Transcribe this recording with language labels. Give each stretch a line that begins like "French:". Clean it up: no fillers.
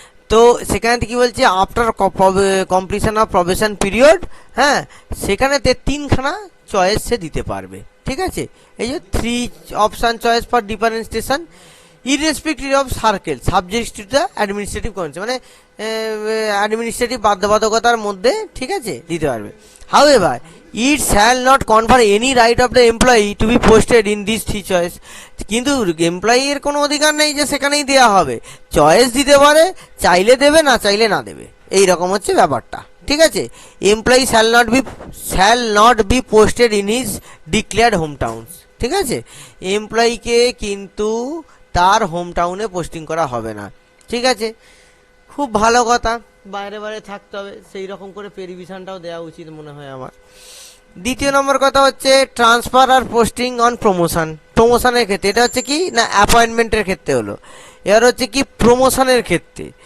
Bangla: তো সেখানে কি বলছে,
English: after completion of probation period,
Bangla: হ্যাঁ, সেখানেতে 3খানা চয়েস সে দিতে পারবে, ঠিক আছে।
English: এই যে 3 option choice for different station irrespective of circle subject to the administrative consent,
Bangla: মানে অ্যাডমিনিস্ট্রেটিভ বাধ্যবাধকতার মধ্যে, ঠিক আছে, দিতে পারবে।
English: However, it shall not confer any right of the employee to be posted in these 3 choice.
Bangla: কিন্তু এমপ্লয়ির কোনো অধিকার নেই যে সেখানেই দেওয়া হবে, চয়েস দিতে পারে, চাইলে দেবে না চাইলে না দেবে, এই রকম হচ্ছে ব্যাপারটা, ঠিক আছে।
English: employee shall not be posted in his declared hometowns,
Bangla: ঠিক আছে। এমপ্লয়িকে কিন্তু তার হোম টাউনে পোস্টিং করা হবে না, ঠিক আছে। খুব ভালো কথা, বাইরে বাইরে থাকতে হবে, সেই রকম করে পেরিভিশনটাও দেওয়া উচিত মনে হয় আমার। দ্বিতীয় নম্বর কথা হচ্ছে transfer আর posting on promotion. প্রমোশনের ক্ষেত্রে এটা হচ্ছে কি না, অ্যাপয়েন্টমেন্টের ক্ষেত্রে হলো, এবার হচ্ছে কি প্রমোশনের ক্ষেত্রে।